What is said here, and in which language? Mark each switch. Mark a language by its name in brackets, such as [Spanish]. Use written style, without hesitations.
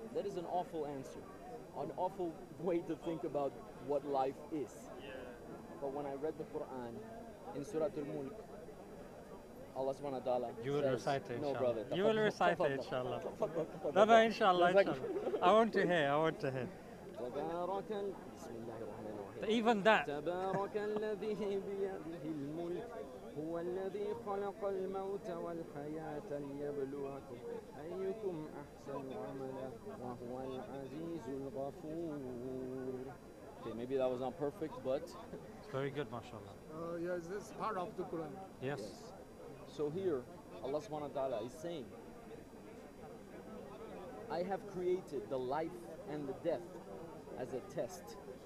[English] That is an awful answer. An awful way to think about what life is. But when I read the Quran in Surah Al-Mulk, Allah subhanahu wa ta'ala You will says, recite it, no inshallah. brother. You will recite it, inshallah. No, no, inshallah, inshallah. I want to hear, I want to hear. [Arabic] بسم الله الرحمن الرحيم. [English] Even that. [Arabic] تبارك الذي بيده الملك هو الذي خلق الموت والحياة ليبلوكم أيكم أحسن عملا وهو العزيز الغفور. [English] Okay, maybe that was not perfect, but It's very good, mashallah. Yes, this is part of the Quran. Yes. So here, Allah subhanahu wa ta'ala is saying, I have created the life and the death as a test.